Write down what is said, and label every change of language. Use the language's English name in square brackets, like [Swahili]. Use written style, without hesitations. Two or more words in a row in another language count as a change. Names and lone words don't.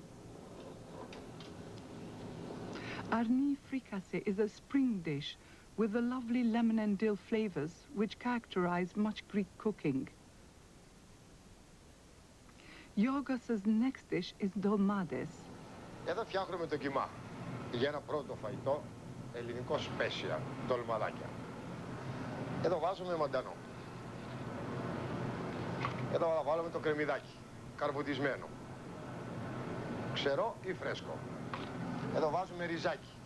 [English] Arni fricassee is a spring dish with the lovely lemon and dill flavors which characterize much Greek cooking. Yorgos's next dish is dolmades. [Greek] Εδώ φτιάχνουμε το κιμά για ένα πρώτο φαγητό ελληνικό σπέσια, ντολμαδάκια. Εδώ βάζουμε μαντανό. Εδώ θα βάλουμε το κρεμμυδάκι, καρβουτισμένο. Ξερό ή φρέσκο. Εδώ βάζουμε ριζάκι.